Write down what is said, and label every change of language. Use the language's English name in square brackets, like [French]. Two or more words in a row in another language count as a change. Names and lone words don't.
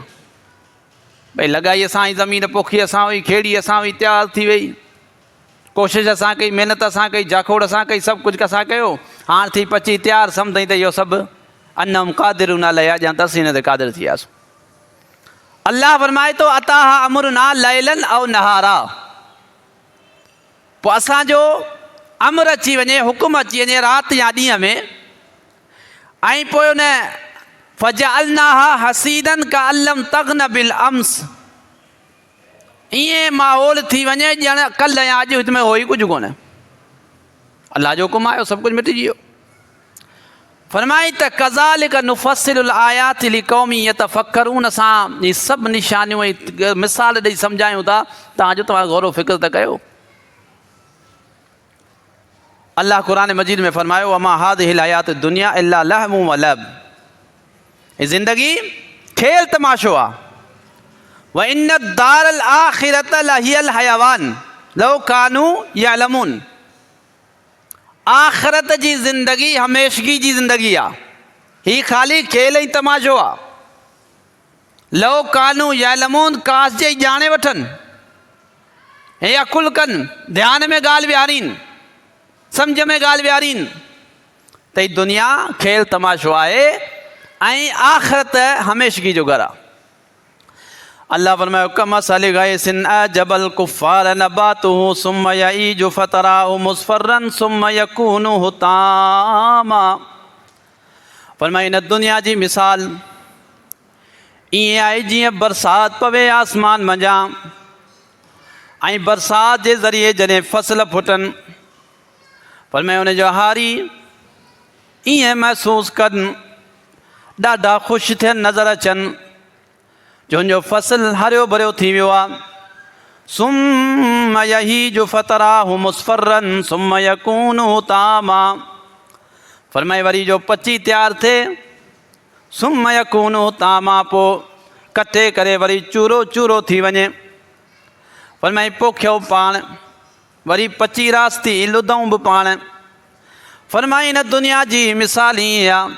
[Sindhi] भई लॻाई असां ई ज़मीन, पोखी असां हुई, खेड़ी असां हुई, तयारु थी वई, कोशिशि असां कई, महिनत असां कई, जाखोड़ असां कई, सभु कुझु असां कयो, हाणे थी पची तयारु, सम्झई त इहो सभु [Arabic] أنهم قادرون عليها, [Sindhi] ॼण त असीं हिन ते क़ादिर थी वियासीं। अल्लाह फरमाए थो, [Arabic] أتاها أمرنا ليلا أو نهارا, [Sindhi] पोइ असांजो अमर अची वञे, हुकुम अची वञे राति या ॾींहं में, ऐं पोइ उन [Arabic] فجعلناها حصيدا كأن لم تغن بالأمس, [Sindhi] ईअं माहौल थी वञे ॼण कल्ह या अॼु हिन में हो ई कुझु कोन्हे। अलाह जो हुकुम आयो, सभु कुझु मिटिजी वियो। फरमाई त [Arabic] كذلك نفصل الآيات لقوم يتفكرون, [Sindhi] असां इहे सभु निशानियूं ऐं मिसाल ॾेई सम्झायूं था, तव्हांजो तव्हां गौर फ़िक्र त कयो। अल्लाह क़ुरान मजीद में फरमायो, [Arabic] وما هذه الحياة الدنيا إلا لهو و لعب, [Sindhi] ये ज़िंदगी खेल तमाशो आहे। [Arabic] وإن الدار الآخرة لهي الحيوان لو كانوا يعلمون, [Sindhi] आख़िरत जी ज़िंदगी हमेशगी जी ज़िंदगी आहे, हीअ ख़ाली खेल ई तमाशो आहे। [Arabic] لو كانوا يعلمون, [Sindhi] काश जे ॼाणे वठनि, हे अकुल कनि, ध्यान में ॻाल्हि विहारीनि, सम्झ में ॻाल्हि विहारीनि त हीअ दुनिया खेल तमाशो आहे ऐं आख़िरत हमेशगी जो घरु आहे। अल्लाह फरमायो, [Arabic] كمثل غيث أعجب الكفار نباته ثم يهيج فتراه مصفرا ثم يكون حطاما. [Sindhi] फरमायो, इन दुनिया जी मिसाल ईअं आहे जीअं बरसाति पवे आसमान मंझां, ऐं बरसाति जे ज़रिए जॾहिं फसल फुटनि, फरमायो उन जो हारी ईअं महसूसु कनि, ॾाढा ख़ुशि थियनि, नज़र अचनि, जो उनजो फसल हरियो भरियो थी वियो आहे। [Arabic] ثم يهيج فتراه مصفرا ثم يكون حطاما, [Sindhi] फरमाए वरी जो पची तयारु थिए, [Arabic] ثم يكون حطاما, [Sindhi] पोइ कटे करे वरी चूरो चूरो थी वञे। फरमाए पोखियो पाण, वरी पची रास्ती लुधऊं बि पाण। फरमाई हिन दुनिया जी मिसाल ईअं आहे।